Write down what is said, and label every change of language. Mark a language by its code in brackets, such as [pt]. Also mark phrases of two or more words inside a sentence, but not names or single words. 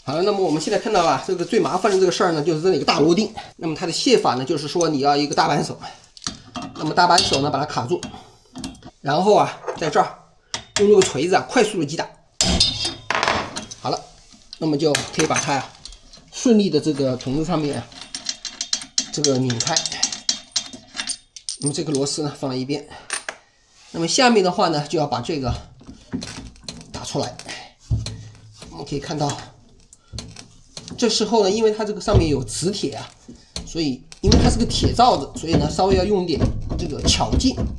[zh] 好了，那麼我們現在看到啊，這個最麻煩的這個事兒呢，就是這裡有個大螺釘。那麼它的卸法呢，就是說你要一個大扳手，那麼大扳手呢把它卡住，然後啊在這兒用這個錘子啊快速的擊打。好了。那麼就可以把它呀順利的這個從這上面這個擰開。那麼這個螺絲呢放在一邊。那麼下面的話呢就要把這個打出來。我們可以看到，這時候呢，因為它這個上面有磁鐵啊，所以因為它是個鐵罩子，所以呢稍微要用點這個巧勁。